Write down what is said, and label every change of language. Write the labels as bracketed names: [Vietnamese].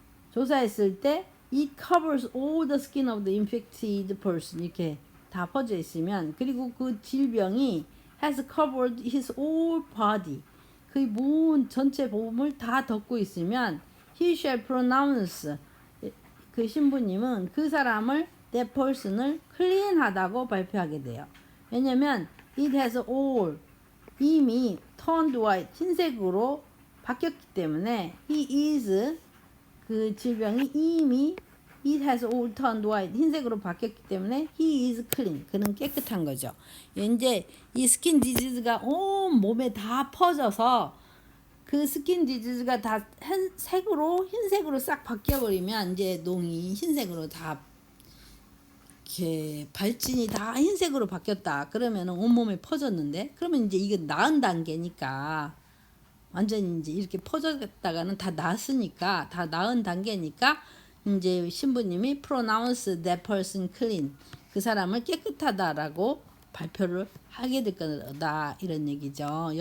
[Korean] 조사했을 때 [English] it covers all the skin of the infected person [Korean] 이렇게 다 퍼져 있으면 그리고 그 질병이 [English] has covered his whole body [Korean] 그 몸 전체 몸을 다 덮고 있으면 [English] he shall pronounce [Korean] 그 신부님은 그 사람을 that person을 clean하다고 발표하게 돼요. [English] 왜냐면 it has all 이미 turned white [Korean] 흰색으로 바뀌었기 때문에 [English] he is [Korean] 그 질병이 이미 [English] it has all turned white 흰색으로 바뀌었기 때문에 he is clean [Korean] 그는 깨끗한 거죠. 이제 이 스킨 디지즈가 온 몸에 다 퍼져서 그 스킨 디지즈가 다 흰색으로 싹 바뀌어버리면 이제 농이 흰색으로 다 이렇게 발진이 다 흰색으로 바뀌었다. 그러면 온몸에 퍼졌는데 그러면 이제 이게 나은 단계니까 완전히 이제 이렇게 퍼졌다가는 다 나았으니까 다 나은 단계니까 이제 신부님이 [English] pronounce that person clean [Korean] 그 사람을 깨끗하다라고 발표를 하게 될 거다 이런 얘기죠.